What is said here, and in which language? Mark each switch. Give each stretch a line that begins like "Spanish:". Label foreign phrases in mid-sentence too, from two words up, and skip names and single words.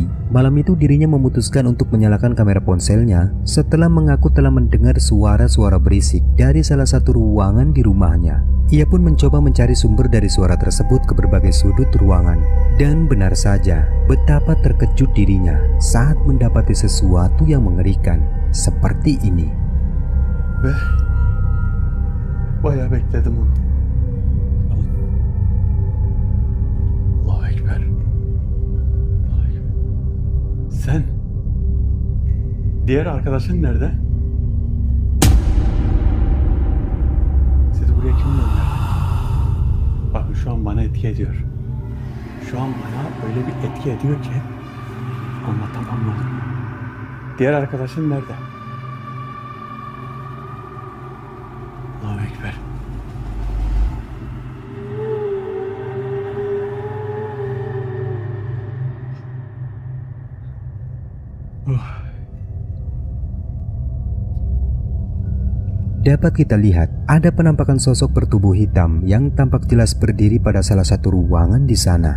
Indonesian: Malam itu dirinya memutuskan untuk menyalakan kamera ponselnya setelah mengaku telah mendengar suara-suara berisik dari salah satu ruangan di rumahnya. Ia pun mencoba mencari sumber dari suara tersebut ke berbagai sudut ruangan. Dan benar saja, betapa terkejut dirinya saat mendapati sesuatu yang mengerikan seperti ini.
Turkish: Bayağı bekledim onu. Allahu Ekber. Sen? Diğer arkadaşın nerede? Sizi buraya kim gönderdi? Bakın şu an bana etki ediyor. Şu an bana öyle bir etki ediyor ki anlatamam lan. Diğer arkadaşın nerede? Allahu Ekber.
Indonesian: Dapat kita lihat ada penampakan sosok bertubuh hitam yang tampak jelas berdiri pada salah satu ruangan di sana.